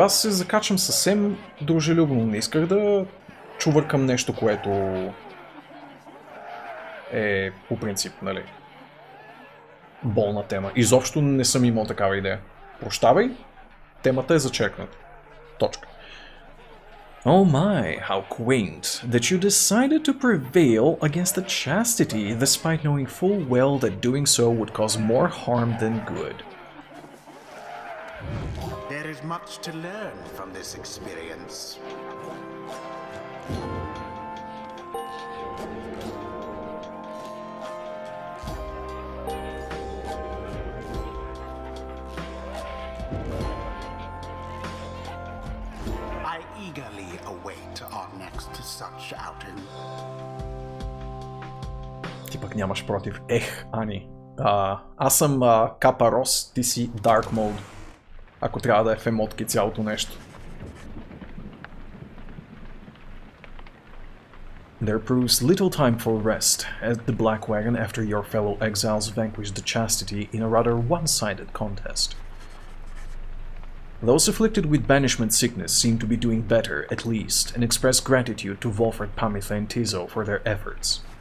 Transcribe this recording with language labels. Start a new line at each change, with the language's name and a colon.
Bulgarian: Аз се закачам съвсем дружелюбно. Не исках да чувъркам нещо, което е по принцип, нали, болна тема. Изобщо не съм имал такава идея. Прощавай, темата е зачеркната. Точка.
English: Oh my, how quaint that you decided to prevail against the chastity despite knowing full well that doing so would cause more harm than good. There is much to learn from this experience. I eagerly await our next such outing.
Bulgarian: Ти пък нямаш против. Ани. Аз съм Капа Рос, ти си Dark Mode. Ако трябва да е в емотки цялото нещо.
English: There proves little time for rest at the Black Wagon after your fellow exiles vanquished the chastity in a rather one-sided contest. Those afflicted with banishment sickness seem to be doing better, at least, and express gratitude to Volfred, Pamitha, and Tizo for their efforts.